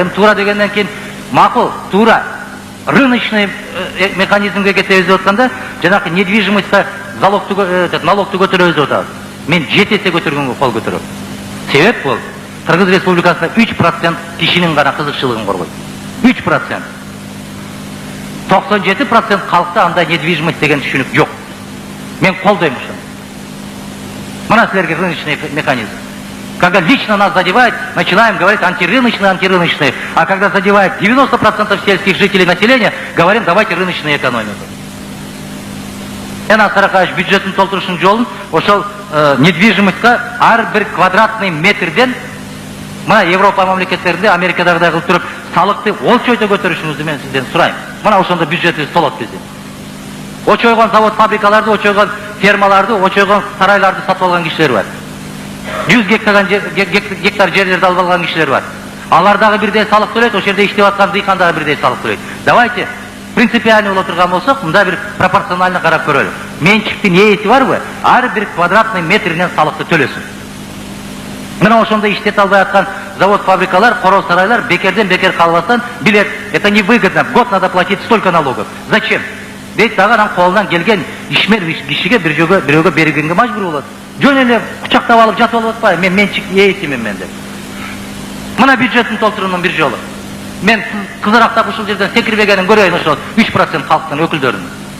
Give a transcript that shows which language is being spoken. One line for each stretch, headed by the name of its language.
Kyrgyz: Эми туура дегенден кийин макул, туура. Рыночный механизмге кетебиз деп атканда, жанакы недвижимостька налогту көтөрөбүз деп атабыз. Мен 7 эсе көтөргөнгө кол көтөрөм. Себеп бул Кыргыз Республикасында 3% кишинин гана кызыкчылыгын коргойт. 3%. 97% халыкта андай недвижимость деген түшүнүк жок. Мен колдойм ушуну. Мына силерге рыночный механизм.
Russian: Когда лично нас задевает, начинаем говорить антирыночный. А когда задевает 90% сельских жителей населения, говорим, давайте рыночную экономику.
Kyrgyz: Аскар Акаевич бюджеттин толтурушунун жолун ошол недвижимостька ар бир квадратный метрден мына Европа мамлекеттеринде, Америкадагыдай кылып туруп салыкты олчойто көтөрүшүңүздү мен сизден сурайм. Мына ошондо бюджетибиз толот биздин. Очойгон завод фабрикаларды, очойгон фермаларды, очойгон сарайларды сатып алган кишилер бар. 100 гектар жерлерди алып алган кишилер бар. Алар дагы бирдей салык төлөйт, ошол жерде иштеп аткан дыйкан дагы бирдей салык төлөйт.
Russian: Давайте принципиально
Kyrgyz: боло турган болсок, мында бир пропорционально карап көрөлү. Менчиктин ээси барбы? Ар бир квадратный метринен салыкты төлөсүн. Мына ошондо иштете албай аткан завод, фабрикалар, короз сарайлар бекерден бекер калбастан билет,
Russian: это невыгодно, в год надо платить столько налогов. Зачем?
Kyrgyz: Дейт дагы анан колунан келген ишмер кишиге бирөөгө бергенге мажбур болот. Жөн эле кучактап алып жатып алып атпайбы? Мен менчик ээсимин мен деп. Мына бюджеттин толтуруунун бир жолу. Мен кызарактап ушул жерден секирбегенин көрөйүн ошол 3% калктын өкүлдөрүнүн.